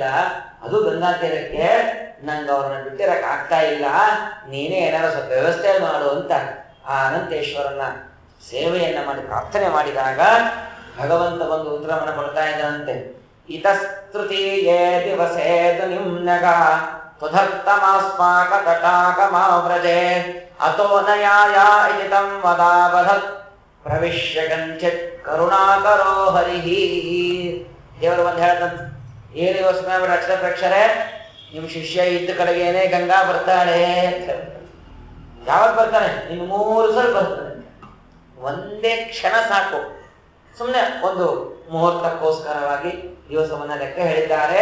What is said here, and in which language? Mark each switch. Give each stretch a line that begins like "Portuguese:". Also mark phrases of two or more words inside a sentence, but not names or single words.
Kannada: ಅದು ಗಂಗಾ ತೀರಕ್ಕೆ ನಂಗೆ ಅವ್ರನ್ನ ಬಿಟ್ಟಿರಕ್ ಆಗ್ತಾ ಇಲ್ಲ, ನೀನೇ ಏನಾದ್ರು ಸ್ವಲ್ಪ ವ್ಯವಸ್ಥೆ ಮಾಡು ಅಂತ ಆ ಅನಂತೇಶ್ವರನ ಸೇವೆಯನ್ನ ಮಾಡಿ ಪ್ರಾರ್ಥನೆ ಮಾಡಿದಾಗ ಭಗವಂತ ಬಂದು ಉತ್ತರವನ್ನು ಕೊಡ್ತಾ ಇದ್ದಂತೆ.
Sanskrit: ಇತಸ್ತೃತೀಯೇ ದಿವಸೇತು ನಿಮ್ನಗ ತುಧತ್ತಮಾಸ್ಮಾಕ ತಟಾಕ ಮಾವ್ರಜೆ ಅತೋ ನಯಾಯ ಇತಿ ತಂ ವದಾವಧತ್ ಪ್ರವಿಶ್ಯ ಗಂಚಿತ್ ಕರುಣಾಕರೋ ಹರಿಹಿ.
Kannada: ದೇವರು ಬಂದು ಹೇಳ್ತಂತ, ಏನು ಯೋಚನೆ ಮಾಡಿ ಅಕ್ಷರ ಪ್ರೇಕ್ಷರೇ, ನಿಮ್ ಶಿಷ್ಯ ಇದ್ದ ಕಡೆಗೇನೆ ಗಂಗಾ ಬರ್ತಾಳೆ. ಯಾವಾಗ ಬರ್ತಾನೆ? ಇನ್ನು 3 ಸಲ ಬರ್ತಾನೆ. ಒಂದೇ ಕ್ಷಣ ಸಾಕು. ಸುಮ್ಮನೆ ಒಂದು ಮುಹೂರ್ತಕ್ಕೋಸ್ಕರವಾಗಿ ದಿವಸವನ್ನ ಲೆಕ್ಕ ಹೇಳಿದ್ದಾರೆ.